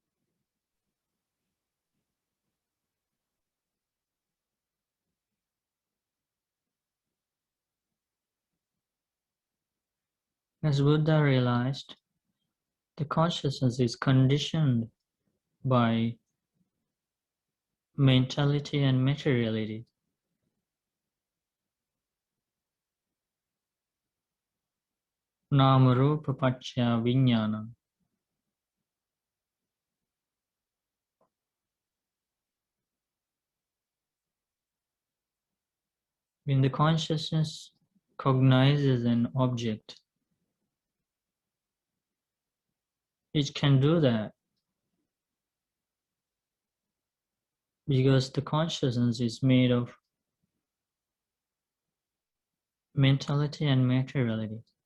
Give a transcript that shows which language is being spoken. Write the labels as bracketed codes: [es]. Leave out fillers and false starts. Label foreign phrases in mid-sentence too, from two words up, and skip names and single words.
[en] As Buddha realized, the consciousness is conditioned by mentality and materiality. [pi] Nama rupa paccaya vijnana. [en] When the consciousness cognizes an object, it can do that because the consciousness is made of mentality and materiality.